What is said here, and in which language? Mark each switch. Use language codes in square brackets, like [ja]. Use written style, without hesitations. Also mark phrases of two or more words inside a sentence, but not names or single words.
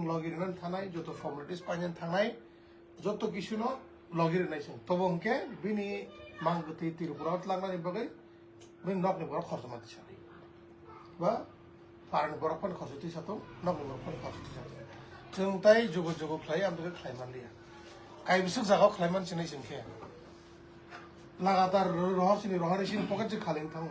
[brx] लगिरन थानाय जो तो फॉर्मेलिटीज पाइन थांनाय जो तो किसुनो लगिरनाय जों तो बंके बिनि मांगति तिरुपुरात लांगनानि बगै बिन नकनि बर खर्च माति सानि बा पारन बरफन खर्चति सातो नकनि बरफन खर्चति सातो जों ताय जुगो फ्लाय आमदो खायमान लिया काय बिसुक जागाव खायमान सिनाय जोंखे लगातार रहरसिनि पकेट से खालिं थाङो